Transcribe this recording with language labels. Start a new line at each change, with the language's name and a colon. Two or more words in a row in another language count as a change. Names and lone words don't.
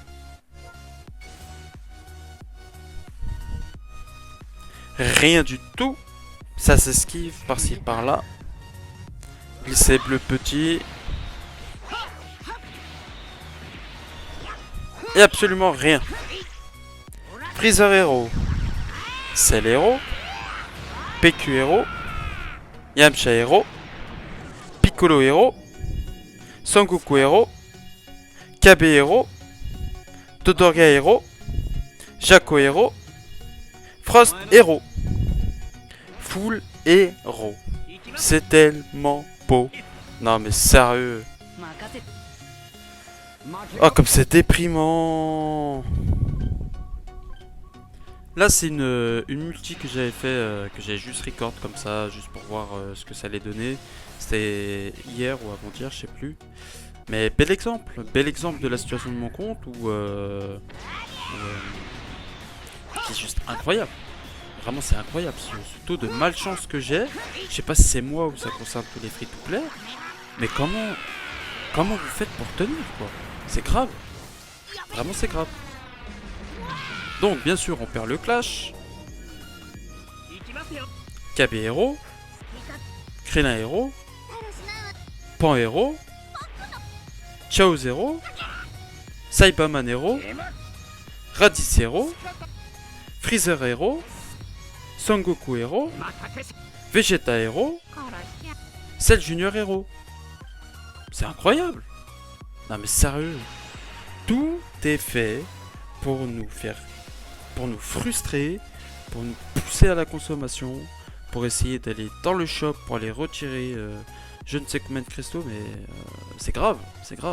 French: Rien du tout. Ça s'esquive par-ci par-là. Glisser bleu petit. Et absolument rien. Freezer Hero. Cell Hero. PQ Hero. Yamcha Hero. Piccolo Hero. Sangoku Hero. KB Hero. Todorga Hero. Jaco Hero. Frost Hero. Full Hero. C'est tellement beau. Non mais sérieux. Oh comme c'est déprimant. Là c'est une multi que j'avais fait, que j'avais juste record comme ça, juste pour voir ce que ça allait donner. C'était hier ou avant-hier, je sais plus. Mais bel exemple de la situation de mon compte qui est juste incroyable. Vraiment c'est incroyable ce taux de malchance que j'ai. Je sais pas si c'est moi ou ça concerne tous les free-to-play. Mais comment vous faites pour tenir quoi? C'est grave. Vraiment c'est grave. Donc bien sûr on perd le clash. KB Hero. Krillin Hero. Pan Hero. Chao Zero. Saibaman Hero. Raditz Hero. Freezer Hero. Sangoku Hero. Vegeta Hero. Cell Junior Hero. C'est incroyable. Non mais sérieux. Tout est fait pour nous frustrer, pour nous pousser à la consommation, pour essayer d'aller dans le shop, pour aller retirer je ne sais combien de cristaux, mais c'est grave, c'est grave.